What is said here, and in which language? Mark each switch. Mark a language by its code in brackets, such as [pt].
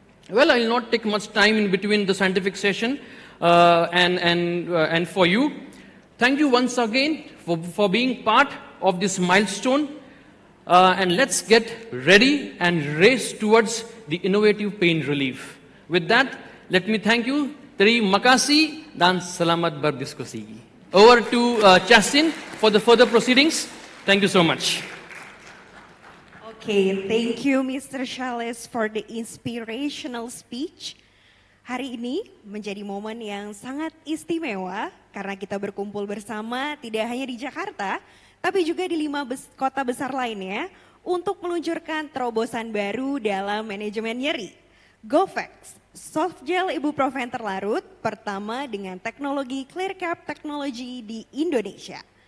[en] Well, I will not take much time in between the scientific session and for you. Thank you once again for being part of this milestone. And let's get ready and race towards the innovative pain relief. With that, let me thank you. [id] Terima kasih dan selamat berdiskusi. [en] Over to Justin for the further proceedings. Thank you so much. Okay, thank you Mr. Charles for the inspirational speech. [id] Hari ini menjadi momen yang sangat istimewa karena kita berkumpul bersama tidak hanya di Jakarta, tapi juga di 5 kota besar lainnya untuk meluncurkan terobosan baru dalam manajemen nyeri. Gofex, soft gel ibuprofen terlarut pertama dengan teknologi clear cap teknologi di Indonesia.